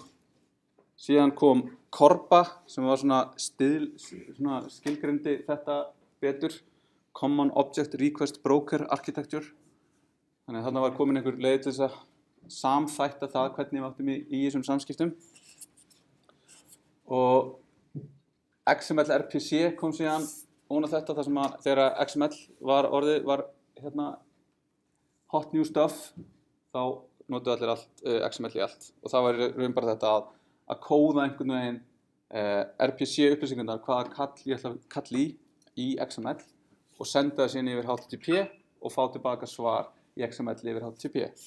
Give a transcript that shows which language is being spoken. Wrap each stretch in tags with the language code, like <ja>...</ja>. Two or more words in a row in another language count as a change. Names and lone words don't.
<is>Síðan kom Korba sem var svona skilgreindi þetta betur,</is> <en>Common Object Request Broker Architecture.</en> <is>Þannig að þarna var komin einhver leið til þess að samþætta það hvernig við áttum í þessum samskiptum. Og XML RPC kom síðan ofan á þetta, þar sem að þegar XML var</is> <en>hot new stuff,</en> <is>þá notuðu allir XML í allt. Og það var raun bara þetta að kóða einhvern veginn RPC upplýsingarnar, hvaða kall ég ætla að kalla í XML og senda það síðan yfir HTTP og fá tilbaka svar í XML yfir HTTP.</is>